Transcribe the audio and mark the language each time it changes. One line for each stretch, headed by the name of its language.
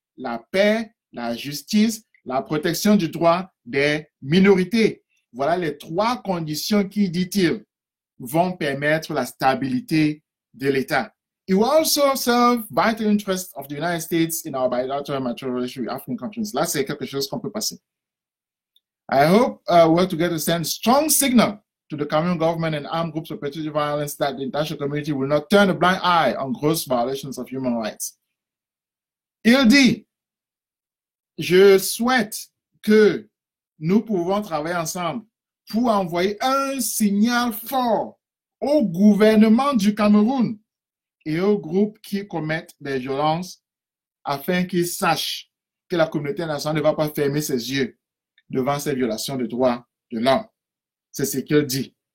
French: La paix, la justice, la protection du droit des minorités. Voilà les 3 conditions qui, dit-il, vont permettre la stabilité de l'État.
English: It will also serve vital interests of the United States in our bilateral relations with African countries.
French: Là, c'est quelque chose qu'on peut passer.
English: I hope we're together to send a strong signal to the Cameroon government and armed groups of perpetrating violence that the international community will not turn a blind eye on gross violations of human rights.
French: Il dit, je souhaite que nous pouvons travailler ensemble pour envoyer un signal fort au gouvernement du Cameroun et aux groupes qui commettent des violences afin qu'ils sachent que la communauté internationale ne va pas fermer ses yeux devant ces violations de droits de l'homme. C'est ce qu'il dit.